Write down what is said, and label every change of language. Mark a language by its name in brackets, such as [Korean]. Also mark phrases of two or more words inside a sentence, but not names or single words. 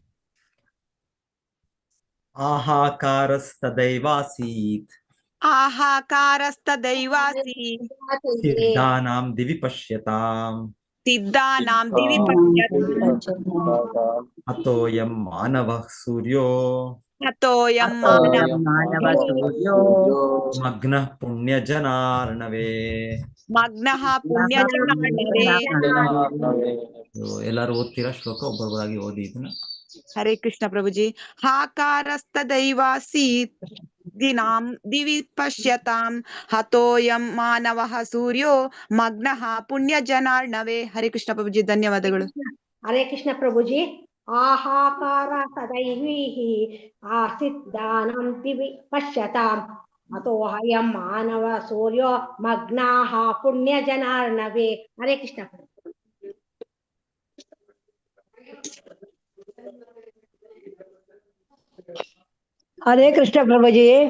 [Sanskrit] ಆಹಾಕಾರಸ್ತದೈವಾಸೀತ್ ಸಿದ್ಧಾನಾಂ ದಿವಿ ಪಶ್ಯತಾಂ ಅತೋಯಂ ಮಾನವಃ ಸೂರ್ಯೋ ಮಗ್ನಃ ಪುಣ್ಯಜನಾರ್ಣವೇ. [Kannada] ಎಲ್ಲರೂ ಓದ್ತೀರಾ ಶ್ಲೋಕ? ಒಬ್ಬೊಬ್ಬರಾಗಿ ಓದಿ ಇದನ್ನ. [Sanskrit] ಹರೇ ಕೃಷ್ಣ ಪ್ರಭುಜಿ. ಹಾಕಾರಸ್ತದೈವಾಸೀತ್ ದಿನಾಂ ದಿವಿ ಪಶ್ಯತಾಂ ಹತೋಯಂ ಮಾನವಃ ಸೂರ್ಯೋ ಮಗ್ನಃ ಪುಣ್ಯಜನಾರ್ಣವೇ. ಹರೇ ಕೃಷ್ಣ [Kannada] ಪ್ರಭುಜಿ, ಧನ್ಯವಾದಗಳು. [Sanskrit] ಹರೇ ಕೃಷ್ಣ ಪ್ರಭುಜಿ. ಆಹಾಕಾರ ಸದೈವೀಃ ಆಸಿದ್ದಾನಾಂ ದಿವಿ ಪಶ್ಯತಾಂ ಅತೋಹಯಂ ಮಾನವ ಸೂರ್ಯೋ ಮಗ್ನಾಃ ಪುಣ್ಯಜನಾರ್ಣವೇ. ಹರೇ ಕೃಷ್ಣ. ಹರೇ ಕೃಷ್ಣ ಪ್ರಭುಜಿ.